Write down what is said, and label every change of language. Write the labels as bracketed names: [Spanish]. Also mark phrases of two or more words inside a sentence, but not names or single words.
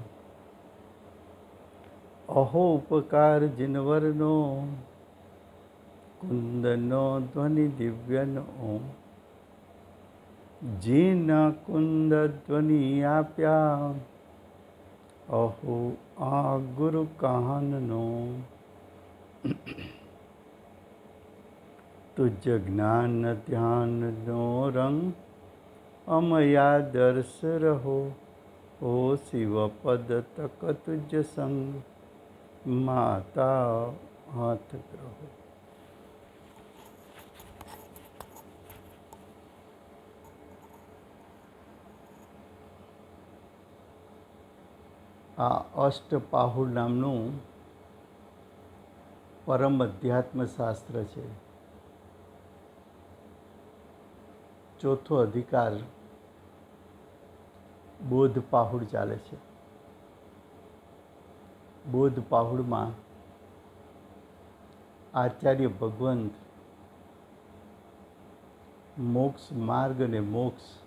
[Gujarati] અહો ઉપકાર જિનવરનો કુંદનો ધ્વનિ દિવ્યનો જીન કુંદ ધ્વનિ આપ્યા અહો આ ગુરુ કાહનનો તુજ જ્ઞાન ધ્યાન નો રંગ અમયા દર્શ રહો ઓ શિવ પદ તક તુજ સંગ માતા હાથ ગ્રહો। આ અષ્ટપાહુર નામનું પરમ અધ્યાત્મ શાસ્ત્ર છે। ચોથો અધિકાર બોધ પાહુડ ચાલે છે। બોધ પાહુડમાં આચાર્ય ભગવંત મોક્ષ માર્ગ અને મોક્ષ